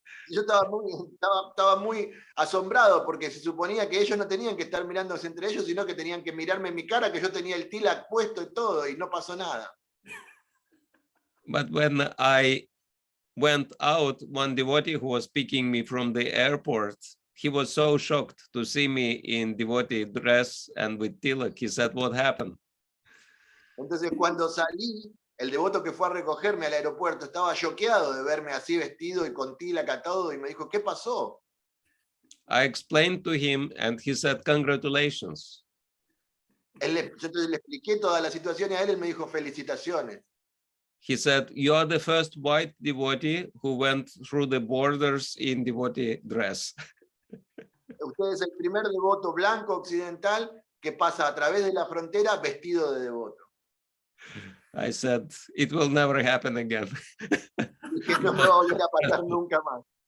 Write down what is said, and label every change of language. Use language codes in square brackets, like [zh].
[es] Yo estaba muy asombrado porque se suponía que ellos no tenían que estar mirándose entre ellos, sino que tenían que mirarme en mi cara, que yo tenía el tilak puesto y todo, y no pasó nada. [en] But when I went out, one devotee who was picking me from the airport, he was so shocked to see me in devotee dress and with tilak. He said, "What happened?" [es] Entonces cuando salí, el devoto que fue a recogerme al aeropuerto estaba choqueado de verme así vestido y con tilak todo y me dijo, ¿qué pasó? [en] I explained to him and he said, "Congratulations." [es] Yo entonces le expliqué toda la situación y a él me dijo, felicitaciones. [en] He said, "You are the first white devotee who went through the borders in devotee dress." [es] Usted es el primer devoto blanco occidental que pasa a través de la frontera vestido de devoto. [en] I said, "It will never happen again." [es] Y que no me va a volver a pasar nunca más.